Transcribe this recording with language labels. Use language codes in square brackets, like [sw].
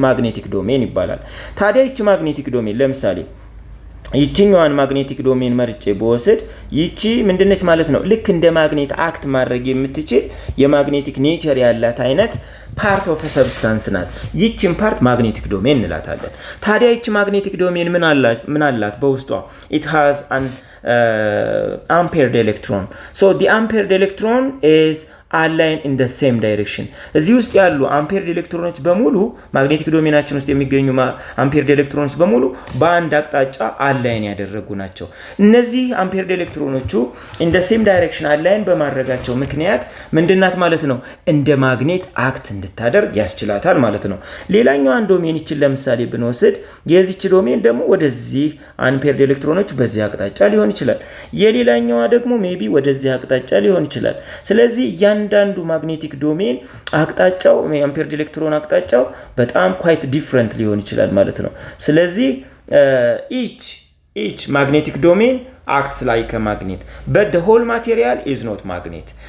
[am] ማግኔቲክ ዶሜን ይባላል። ታዲያ ይቺ ማግኔቲክ ዶሜን ለምሳሌ ይቺኛዋን ማግኔቲክ ዶሜን መርጬ በወስድ ይቺ ምንድነች ማለት ነው? ልክ እንደ ማግኔት አክት ማድረግ የምትችል የማግኔቲክ ኔቸር ያላት አይነት ፓርት ኦፍ ሰብስታንስ ናት። ይቺን ፓርት ማግኔቲክ ዶሜን እንላታለን። ታዲያ ይቺ ማግኔቲክ ዶሜን ምን አላት በውስጧ? [en] it has an ampere electron. So the ampere electron is align in the same direction. [am] እዚህ ውስጥ ያሉ አምፔርድ ኤሌክትሮኖች በሙሉ ማግኔቲክ ዶሜናችን ውስጥ የሚገኙ አምፔርድ ኤሌክትሮኖች በሙሉ በአንድ አቅጣጫ አላይን ያደረጉ ናቸው። እነዚህ አምፔርድ ኤሌክትሮኖቹ in the same direction አላይን በማድረጋቸው ምክንያት ምንድናት ማለት ነው? እንደ ማግኔት አክት እንድታደርግ ያስችላታል ማለት ነው። ሌላኛዋን ዶሜን ይችን ለምሳሌ ብንወስድ የዚች ዶሜን ደግሞ ወደዚህ አምፔርድ ኤሌክትሮኖች በዚህ አቅጣጫ ሊሆን ይችላል። የሌላኛዋ ደግሞ ሜቢ ወደዚህ አቅጣጫ ሊሆን ይችላል። ስለዚህ አንዳንዱ ማግኔቲክ ዶሜን አቅጣጫው አምፔርድ ኤሌክትሮን አቅጣጫው በጣም ኳይት ዲፈረንት ሊሆን ይችላል ማለት ነው። ስለዚህ each magnetic domain acts like a magnet but the whole material is not magnet.